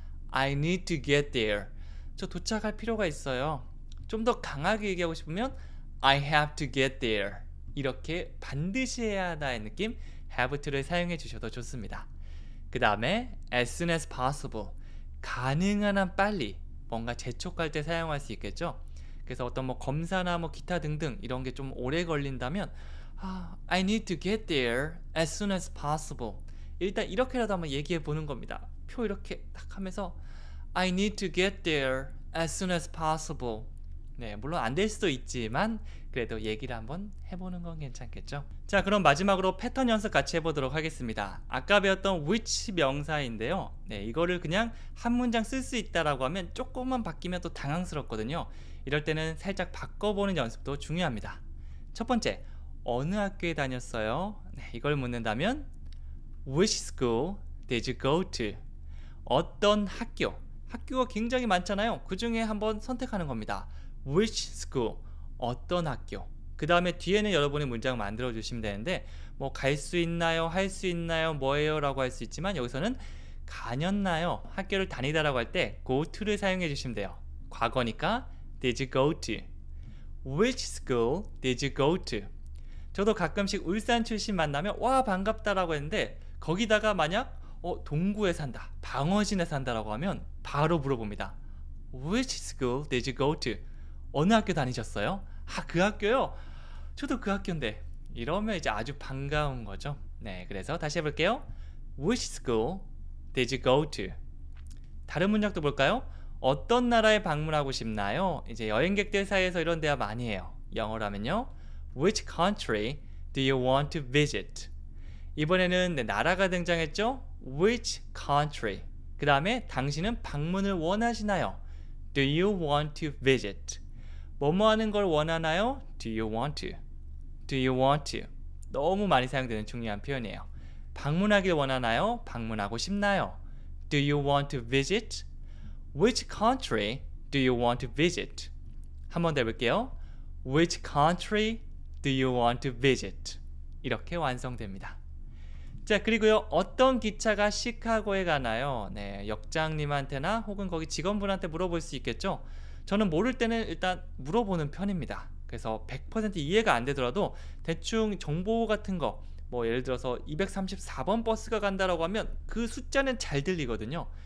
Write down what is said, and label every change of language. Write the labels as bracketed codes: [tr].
[en] I need to get there. [ko] 저 도착할 필요가 있어요. 좀 더 강하게 얘기하고 싶으면 [en] I have to get there. [ko] 이렇게 반드시 해야 한다의 느낌 have to를 사용해 주셔도 좋습니다. 그 다음에 [en] as soon as possible. [ko] 가능한 한 빨리 뭔가 재촉할 때 사용할 수 있겠죠. 그래서 어떤 뭐 검사나 뭐 기타 등등 이런 게 좀 오래 걸린다면 [en] I need to get there as soon as possible. [ko] 일단 이렇게라도 한번 얘기해 보는 겁니다. 표 이렇게 딱 하면서 [en] I need to get there as soon as possible. [ko] 네, 물론 안 될 수도 있지만 그래도 얘기를 한번 해보는 건 괜찮겠죠. 자, 그럼 마지막으로 패턴 연습 같이 해보도록 하겠습니다. 아까 배웠던 which 명사인데요. 네, 이거를 그냥 한 문장 쓸 수 있다라고 하면 조금만 바뀌면 또 당황스럽거든요. 이럴 때는 살짝 바꿔보는 연습도 중요합니다. 첫 번째, 어느 학교에 다녔어요? 네, 이걸 묻는다면 [en] Which school did you go to? [ko] 어떤 학교? 학교가 굉장히 많잖아요. 그 중에 한번 선택하는 겁니다. [en] Which school? [ko] 어떤 학교? 그 다음에 뒤에는 여러분이 문장 만들어 주시면 되는데 뭐 갈 수 있나요? 할 수 있나요? 뭐예요? 라고 할 수 있지만 여기서는 다녔나요? 학교를 다니다라고 할 때 go to를 사용해 주시면 돼요. 과거니까 [en] Did you go to? Which school did you go to? [ko] 저도 가끔씩 울산 출신 만나면 와 반갑다라고 했는데 거기다가 만약 동구에 산다, 방어진에 산다라고 하면 바로 물어봅니다. [en] Which school did you go to? [ko] 어느 학교 다니셨어요? 그 학교요? 저도 그 학교인데. 이러면 이제 아주 반가운 거죠. 네, 그래서 다시 해볼게요. [en] Which school did you go to? [ko] 다른 문장도 볼까요? 어떤 나라에 방문하고 싶나요? 이제 여행객들 사이에서 이런 대화 많이 해요. 영어로 하면요. [en] Which country do you want to visit? [ko] 이번에는 나라가 등장했죠? [en] Which country? [ko] 그 다음에 당신은 방문을 원하시나요? [en] Do you want to visit? [ko] 뭐뭐 하는 걸 원하나요? [en] Do you want to? Do you want to? [ko] 너무 많이 사용되는 중요한 표현이에요. 방문하길 원하나요? 방문하고 싶나요? [en] Do you want to visit? Which country do you want to visit? [ko] 한 번 더 해볼게요. [en] Which country do you want to visit? [ko] 이렇게 완성됩니다. 자, 그리고요, 어떤 기차가 시카고에 가나요? 네, 역장님한테나 혹은 거기 직원분한테 물어볼 수 있겠죠? 저는 모를 때는 일단 물어보는 편입니다. 그래서 100% 이해가 안 되더라도 대충 정보 같은 거, 뭐 예를 들어서 234번 버스가 간다라고 하면 그 숫자는 잘 들리거든요.